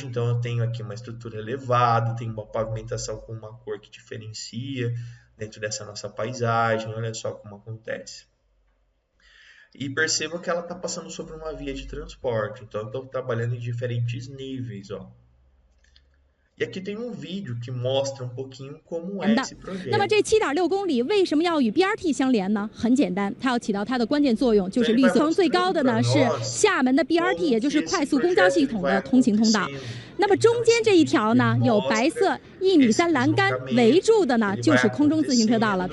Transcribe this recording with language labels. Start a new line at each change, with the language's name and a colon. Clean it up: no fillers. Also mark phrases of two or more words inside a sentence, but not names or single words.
Portuguese: Então, eu tenho aqui uma estrutura elevada, tenho uma pavimentação com uma cor que diferencia dentro dessa nossa paisagem. Olha só como acontece. E perceba que ela está passando sobre uma via de transporte. Então, eu estou trabalhando em diferentes níveis, ó. E aqui tem um vídeo que mostra um pouquinho como é esse projeto.
Chinese: 那么这7.6公里为什么要与 BRT 相连呢？很简单，它要起到它的关键作用，就是绿色最高的呢是厦门的 BRT， 也就是快速公交系统的通行通道。那么中间这一条呢，有白色1.3米栏杆围住的呢，就是空中自行车道了。